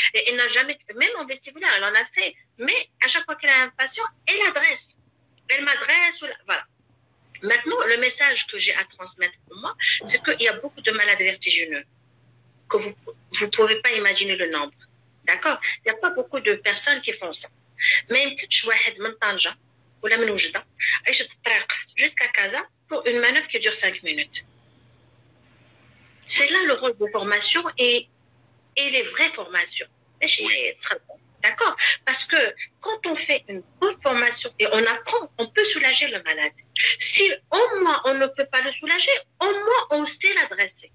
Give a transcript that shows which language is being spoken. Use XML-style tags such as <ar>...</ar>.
<fr>Et elle n'a jamais, même en vestibulaire, elle en a fait. Mais à chaque fois qu'elle a un patient, elle adresse. Elle m'adresse, voilà. Maintenant, le message que j'ai à transmettre pour moi, c'est qu'il y a beaucoup de malades vertigineux, que vous ne pouvez pas imaginer le nombre. D'accord? Il n'y a pas beaucoup de personnes qui font ça.</fr> <ar>ما يمكنش واحد من طنجة ولا من وجدة يعيش الطريق jusqu'à Casa pour une manœuvre qui dure 5 minutes.</ar> <fr>C'est là le rôle de formation et les vraies formations. D'accord? Parce que quand on fait une bonne formation et on apprend, on peut soulager le malade. Si au moins on ne peut pas le soulager, au moins on sait l'adresser.</fr>